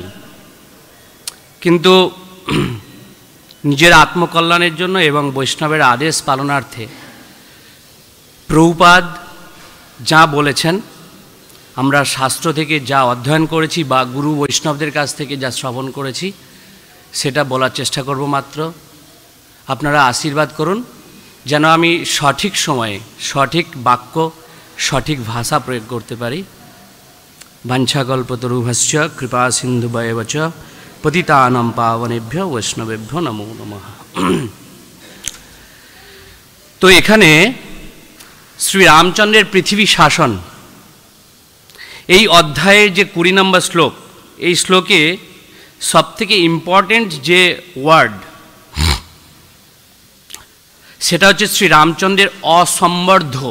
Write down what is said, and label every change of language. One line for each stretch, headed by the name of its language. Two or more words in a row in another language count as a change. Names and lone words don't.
Bangla: কিন্তু নিজের আত্মকল্যাণের জন্য এবং বৈষ্ণবের আদেশ পালনার্থে প্রভুপাদ যা বলেছেন, আমরা শাস্ত্র থেকে যা অধ্যয়ন করেছি বা গুরু বৈষ্ণবদের কাছ থেকে যা শ্রবণ করেছি সেটা বলার চেষ্টা করব মাত্র। আপনারা আশীর্বাদ করুন যেন আমি সঠিক সময়ে সঠিক বাক্য, সঠিক ভাষা প্রয়োগ করতে পারি।
Sanskrit: বাঞ্ছাকল্পতরুভশ্চ কৃপা সিন্ধুভ্যেব চ পতিতানাং পাবনেভ্যো বৈষ্ণবেভ্যো নমো নমঃ।
Bangla: তো এখানে শ্রী রামচন্দ্রের পৃথিবী শাসন এই অধ্যায়ের যে 20 নম্বর শ্লোক, এই শ্লোকে সবথেকে ইম্পর্টেন্ট যে ওয়ার্ড সেটা হচ্ছে শ্রী রামচন্দ্রের অসম্বর্ধ।